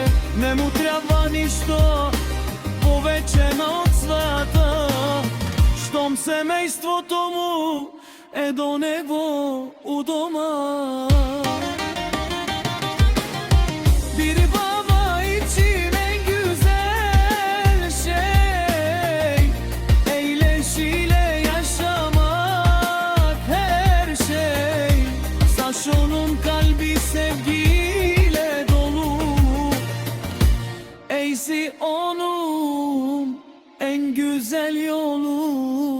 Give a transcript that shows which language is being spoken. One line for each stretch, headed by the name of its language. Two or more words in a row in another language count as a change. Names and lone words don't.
Bulgarian: Не му трябва нищо повече от свята, щом семейството му е до него у дома.
Turkish: Biri baba için en güzel şey, eğleşiyle yaşamak her şey. Saşo'nun kalbi sevgiyle dolu, eysi onun en güzel yolu.